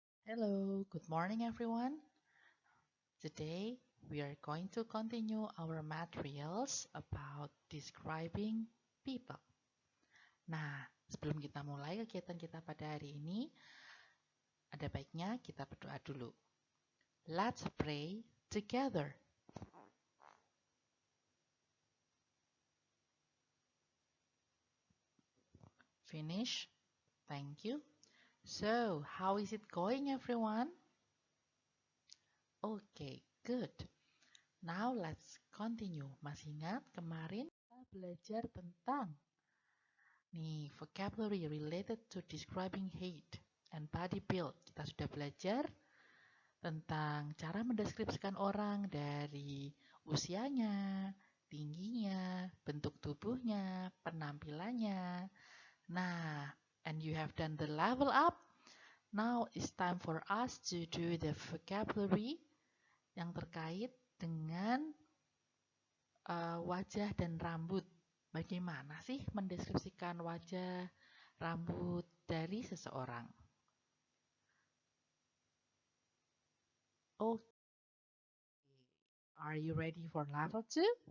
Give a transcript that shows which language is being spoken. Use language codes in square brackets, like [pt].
[en] Hello, good morning everyone. Today we are going to continue our materials about describing people. [id] Nah, sebelum kita mulai kegiatan kita pada hari ini, ada baiknya kita berdoa dulu. [en] Let's pray together. Finish? Thank you. So, how is it going everyone? Okay, good. Now let's continue. [id] Masih ingat kemarin kita belajar tentang [en] vocabulary related to describing height and body build. [id] Kita sudah belajar tentang cara mendeskripsikan orang dari usianya, tingginya, bentuk tubuhnya, penampilannya. [en] Nah, and you have done the level up. Now it's time for us to do the vocabulary [id] yang terkait dengan wajah dan rambut. Bagaimana sih mendeskripsikan wajah, rambut dari seseorang? [en] Okay, are you ready for level 2?